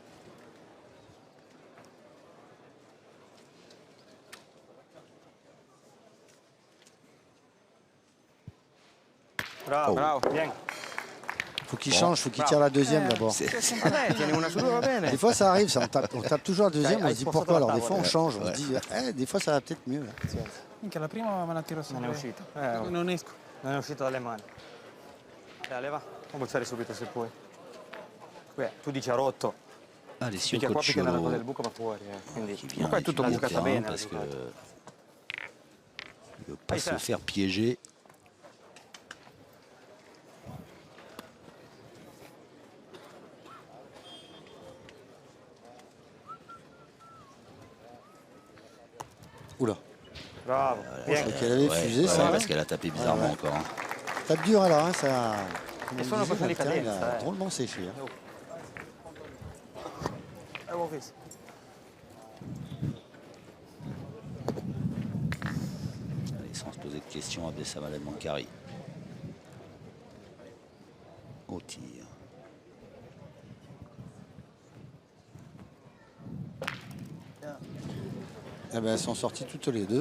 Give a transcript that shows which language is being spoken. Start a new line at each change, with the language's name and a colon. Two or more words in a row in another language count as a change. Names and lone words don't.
French: Bravo, bien. Faut qu'il change, faut qu'il tire la deuxième d'abord. Des fois ça arrive, on tape toujours la deuxième, on se dit pourquoi. Alors des fois on change, on se dit des fois ça va peut-être mieux.
Italian: Minchia, la prima me la tiro Non è uscito. Non esco. Non è uscito dalle mani. Dai, va. Non bozzare subito se puoi. Tu dici ha rotto.
French: Allez,
Italian: Picchia qua, picchia nella cosa del buco, va fuori. Quindi, qua è tutto bucata bene.
French: Parce que il ne veut pas se faire piéger. Oula. Bravo. Je crois qu'elle avait fusé ça. Parce qu'elle a tapé bizarrement encore. Hein. Tape dur alors, hein, ça.
Italian: E sono questioni di
French: Il
Italian: cadenza.
French: a drôlement séché. Hein.
Italian: Avevo visto.
French: Allez, sans se poser de questions, Abdessamad El Mankari. Au tir. Eh ben, elles sont sorties toutes les deux.